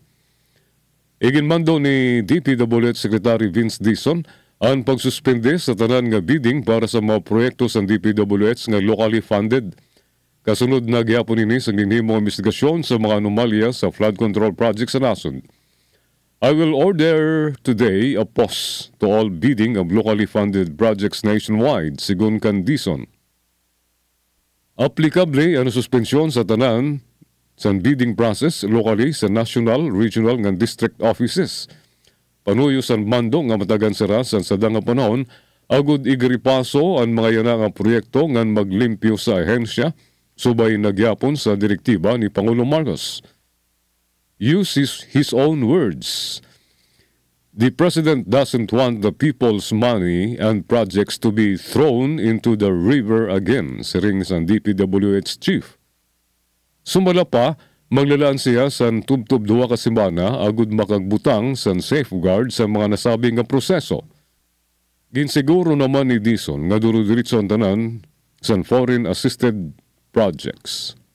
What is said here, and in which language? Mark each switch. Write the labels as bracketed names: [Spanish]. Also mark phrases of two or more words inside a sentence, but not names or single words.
[Hiligaynon] Iginmando ni DPWH Secretary Vince Dizon ang pagsuspende sa tanan nga bidding para sa mga proyekto sa DPWH nga [English] locally funded. [Hiligaynon] Kasunod na gihapon ini sa ginhimong investigasyon sa mga anomalya sa [English] flood control projects [Hiligaynon] sa nasod. [English] I will order today a pause to all bidding of locally funded projects nationwide, [Hiligaynon] sigon kan Dizon. Applicable ang suspensyon sa tanan sa [English] bidding process locally [Hiligaynon] sa national, regional nga [English] district offices. [Hiligaynon] Panuyo sa mando nga matagan sara sa sadang nga panahon, agud igripaso ang mga yana nga proyekto nga maglimpyo sa ahensya, subay nagyapon sa direktiba ni Pangulong Marcos. [English] Use his own words. The President doesn't want the people's money and projects to be thrown into the river again, [Hiligaynon] siring sa DPWH Chief. Sumala pa, maglalaan siya sa tubtub duwa ka semana agud makagbutang sa safeguard sa mga nasabing nga proseso. Ginsiguro naman ni Dizon nga duro-diretso ang tanan sa [English] foreign assisted projects.